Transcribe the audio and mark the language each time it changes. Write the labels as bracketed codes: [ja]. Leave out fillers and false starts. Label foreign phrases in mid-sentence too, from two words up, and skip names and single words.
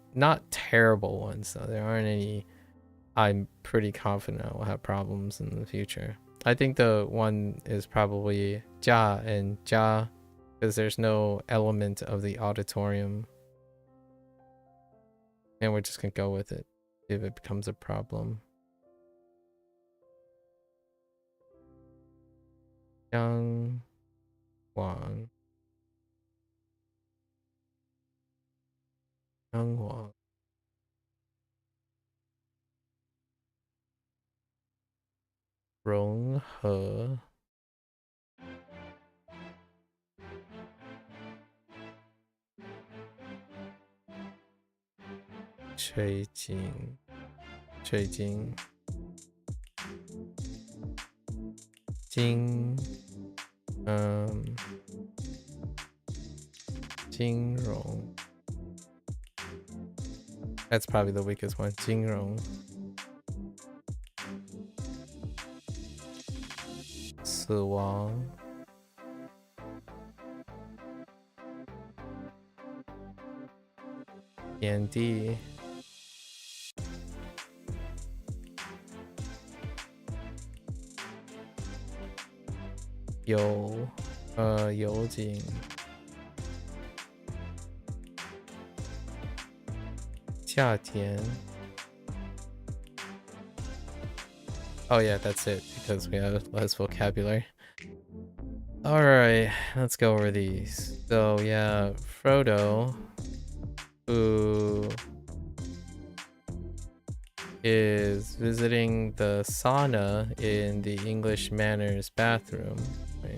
[en] Not terrible ones though. There aren't any I'm pretty confident will have problems in the future. I think the one is probably Jia and Jia because there's no element of the auditorium. And we're just gonna go with it if it becomes a problem. Yang Wang. Younghua. Ronghe. Cheijing. Jing. Jingrong. That's probably the weakest one. Jingrong. Siwang. Yandi. Youjing. Jiatian. Oh yeah, that's it, because we have less vocabulary. Alright, let's go over these. So yeah, Frodo, who is visiting the sauna in the English Manners bathroom, right?